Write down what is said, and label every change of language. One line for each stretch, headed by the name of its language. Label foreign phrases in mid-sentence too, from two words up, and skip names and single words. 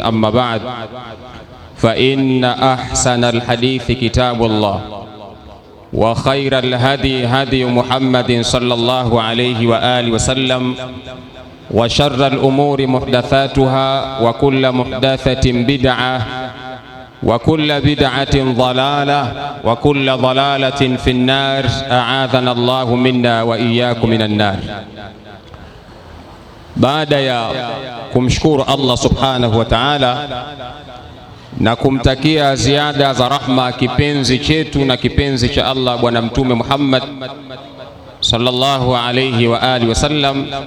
Arabic: أما بعد، فإن أحسن الحديث كتاب الله، وخير الهدي هدي محمد صلى الله عليه وآله وسلم، وشر الأمور محدثاتها، وكل محدثة بدعة، وكل بدعة ضلالة، وكل ضلالة في النار. أعاذنا الله منا وإياكم من النار.
Swahili: Baada ya kumshukuru Allah
Arabic: سبحانه وتعالى
Swahili: na kumtakia ziada za rahma kipenzi chetu na kipenzi cha Allah Bwana Mtume Muhammad
Arabic: صلى الله عليه وعلى آله وسلم,